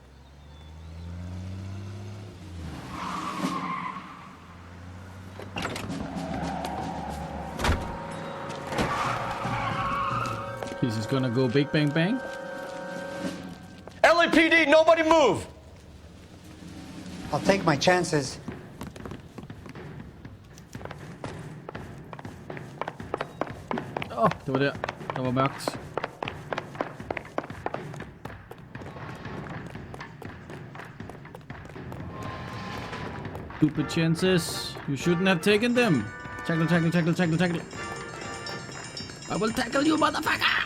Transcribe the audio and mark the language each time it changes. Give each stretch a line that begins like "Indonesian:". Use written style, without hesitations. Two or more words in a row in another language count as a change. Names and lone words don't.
English: This is gonna go big bang bang. LAPD, nobody move! I'll take my chances.
Danish: Det var der. Der var mørkt.
English: Stupid chances. You shouldn't have taken them. Tackle, tackle, tackle, tackle, tackle. I will tackle you, motherfucker!